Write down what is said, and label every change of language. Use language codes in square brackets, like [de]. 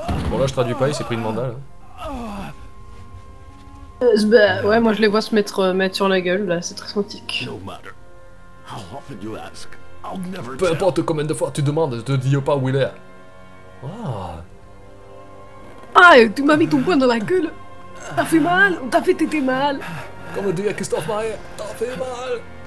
[fr] Bon là je traduis pas, il s'est pris une mandale. Bah, ouais, moi je les vois se mettre sur la gueule, là, c'est très sympathique. [en] No matter how often you ask, I'll never [fr] Peu [en] tell. [fr] importe combien de fois tu demandes, je te dis pas où il est. Ah. Ah, tu m'as mis ton poing dans la gueule. T'as fait mal, on t'a fait téter mal. Comme dit Christophe Maé, t'as fait mal.